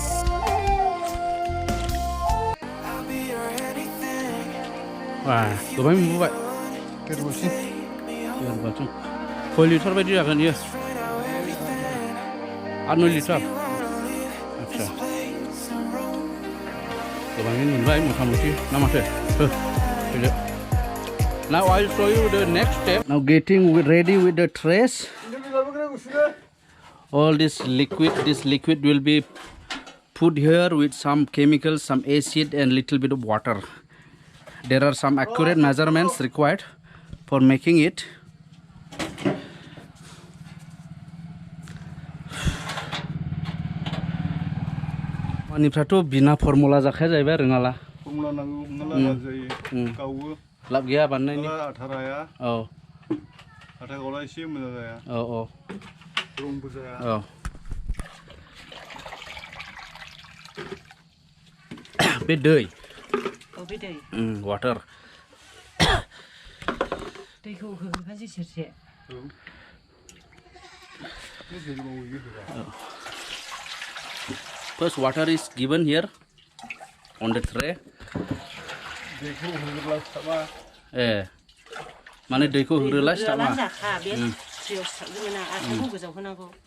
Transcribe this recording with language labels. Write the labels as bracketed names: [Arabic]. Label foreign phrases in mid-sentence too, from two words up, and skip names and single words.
[Bodo] गोबां मोनबोबाय खय लिटार बायदि जागोन इयो 8-9 लिटार आच्छा गोबाङैनो मोनबाय मथा मथि ना माथो फैदो। [English] Now I'll show you the next step. Now getting ready with the trays. All this liquid will be put here with some chemicals, some acid and little bit of water. There are some accurate measurements required for making it. [Bodo] मानिफ्राथ' बिना फर्मुला जाखाया जाहैबाय रोङाला। फर्मुला नांगौ हमना लागा जायो गावो लाब गैया बानायनायनि। आटा राया औ आटा गावला एसे मोजां जाया औ औ रंबो जाया औ बे दै औ बे दै वाटार दैखौ होखानोसै सेरसे [English] First water is given here on the tray. [Bodo] दैखौ होग्रोला साबा माने दैखौ होग्रोला सिथाबा जाखा बे दैयाव सिथाबगोन ना आखाइखौ गोजाव होनांगौ।